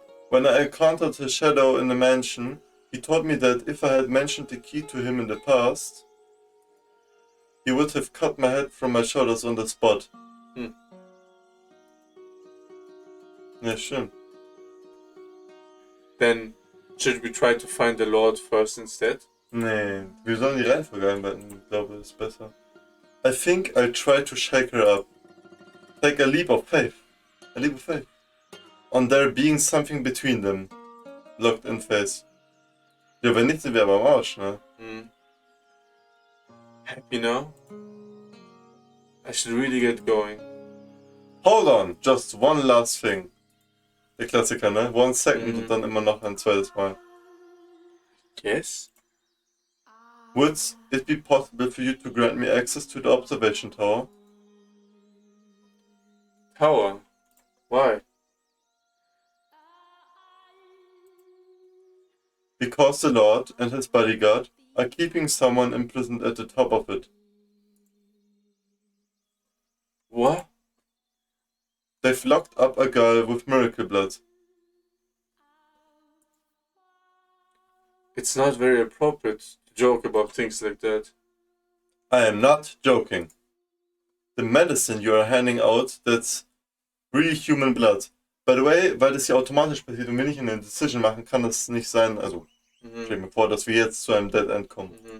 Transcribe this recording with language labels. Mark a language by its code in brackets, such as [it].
[en] When I encountered his shadow in the mansion, he told me that if I had mentioned the key to him in the past, he would have cut my head from my shoulders on the spot. [de] Ja, stimmt. [en] Then, should we try to find the Lord first instead? [de] Nee, wir sollen die Reihenfolge einbetten. Ich glaube, das ist besser. [en] I think I'll try to shake her up. Take a leap of faith. A leap of faith. On there being something between them. Locked in face. [de] Ja, wenn nicht, sind wir aber am Arsch, ne? [en] Happy now? I should really get going. Hold on, just one last thing. [de] Der Klassiker, ne? [en] 1 second [de] und dann immer noch ein zweites Mal. [en] Yes? Would it be possible for you to grant me access to the observation tower? Tower? Why? Because the Lord and his bodyguard are keeping someone imprisoned at the top of it. What? They've locked up a girl with miracle blood. It's not very appropriate to joke about things like that. I am not joking. The medicine you are handing out, that's really human blood. By the way, [de] weil das hier automatisch passiert und wir nicht eine Decision machen, kann das nicht sein. Also, stell mir vor, dass wir jetzt zu einem Dead End kommen.